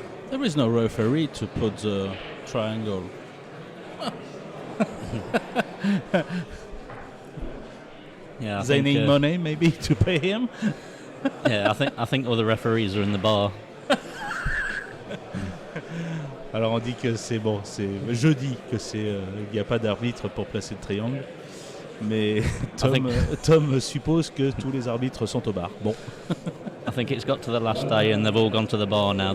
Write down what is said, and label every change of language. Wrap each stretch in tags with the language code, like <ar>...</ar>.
<en>There is no referee to put the triangle. Yeah, I They think, need money maybe to pay him. yeah, I think other referees are in the bar.</en> <fr>Alors on dit que c'est bon, je dis que il n'y a pas d'arbitre pour placer le triangle, mais Tom suppose que tous les arbitres sont au bar. Bon.</fr> <en>I think it's got to the last day and they've all gone to the bar now.</en>